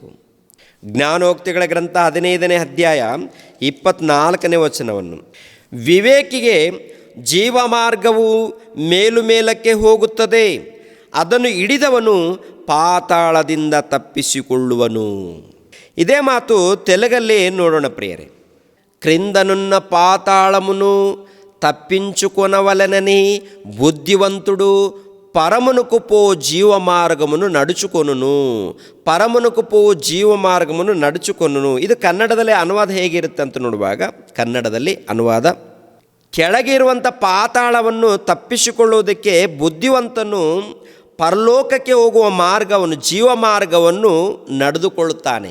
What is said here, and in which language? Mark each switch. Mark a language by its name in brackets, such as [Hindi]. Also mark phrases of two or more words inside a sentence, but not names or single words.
[Kannada] ಜ್ಞಾನೋಕ್ತಿಗಳ ಗ್ರಂಥ 15ನೇ ಅಧ್ಯಾಯ 24ನೇ ವಚನವನ್ನು, ವಿವೇಕಿಗೆ ಜೀವಮಾರ್ಗವು ಮೇಲಕ್ಕೆ ಹೋಗುತ್ತದೆ, ಅದನ್ನು ಹಿಡಿದವನು ಪಾತಾಳದಿಂದ ತಪ್ಪಿಸಿಕೊಳ್ಳುವನು. ಇದೇ ಮಾತು ತೆಲುಗಲ್ಲಿ ನೋಡೋಣ ಪ್ರಿಯರೇ. [Telugu] క్రిందనున్న పాతాళమును తప్పించుకొనవలెనని బుద్ధివంతుడు పరమునకు పో జీవ మార్గమును నడుచుకొనును. పరమునకు పో [Kannada] ಜೀವ ಮಾರ್ಗವನ್ನು ನಡುಚಿಕೊಂಡನು. ಇದು ಕನ್ನಡದಲ್ಲಿ ಅನುವಾದ ಹೇಗಿರುತ್ತೆ ಅಂತ ನೋಡುವಾಗ, ಕನ್ನಡದಲ್ಲಿ ಅನುವಾದ, ಕೆಳಗೆ ಇರುವಂಥ ಪಾತಾಳವನ್ನು ತಪ್ಪಿಸಿಕೊಳ್ಳುವುದಕ್ಕೆ ಬುದ್ಧಿವಂತನು ಪರಲೋಕಕ್ಕೆ ಹೋಗುವ ಮಾರ್ಗವನ್ನು, ಜೀವ ಮಾರ್ಗವನ್ನು ನಡೆದುಕೊಳ್ಳುತ್ತಾನೆ.